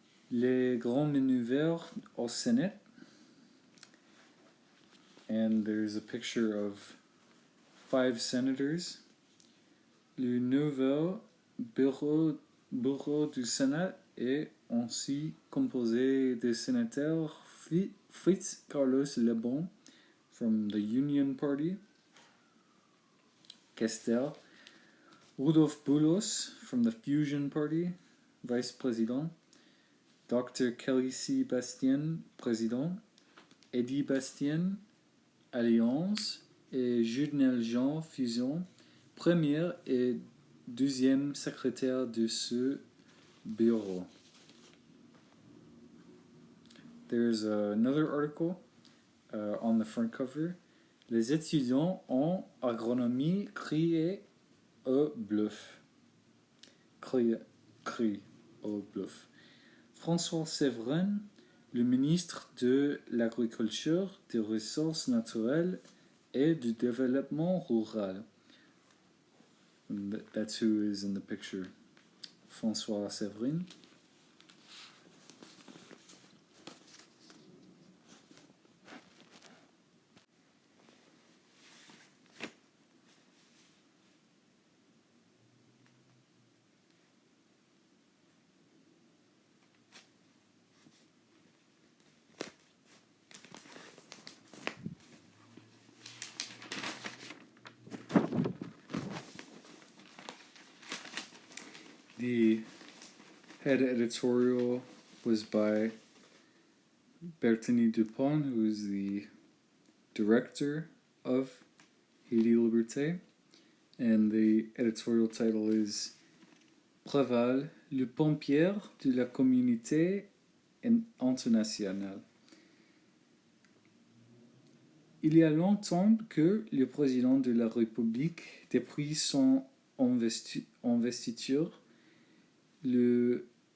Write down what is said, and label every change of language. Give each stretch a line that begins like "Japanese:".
French: Les grands manœuvres au Sénat.
English: And there's a picture of 5 senators.
French: Le nouveau bureau du Sénat est ainsi composé de sénateurs Fritz Carlos Lebon
English: from the Union Party,
French: Kester, Rudolf Boulos
English: from the Fusion Party, Vice President,
French: Dr. Kelly C. Bastien, Président, Eddie Bastien, Alliance, et Judnel Jean, Fusion, premier et deuxième secrétaire de ce Bureau.
English: There's another article on the front cover.
French: Les étudiants en agronomie crient au bluff. Crient au bluff. François Séverin, le ministre de l'Agriculture, des Ressources naturelles et du Développement rural.
English: That's who is in the picture. François Séverin. The head editorial was by Bertini Dupont, who is the director of Haiti Liberté, and the editorial title is Préval,
French: le pompier de la communauté internationale. Il y a longtemps que le président de la République, depuis son investiture, le